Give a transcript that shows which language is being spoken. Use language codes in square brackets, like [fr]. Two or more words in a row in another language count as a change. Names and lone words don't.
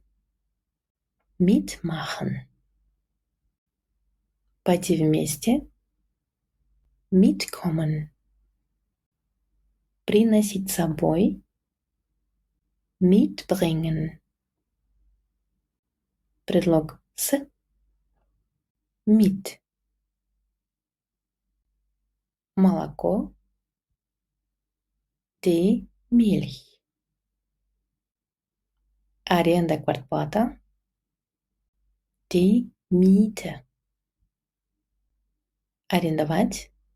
[ru] Mitmachen. Пойти вместе. Mitkommen. Приносить с собой. Mitbringen. Предлог с. Mit. Молоко. [de] Die Milch. [ru] Аренда, квартплата. [de] Die Miete. Арендовать.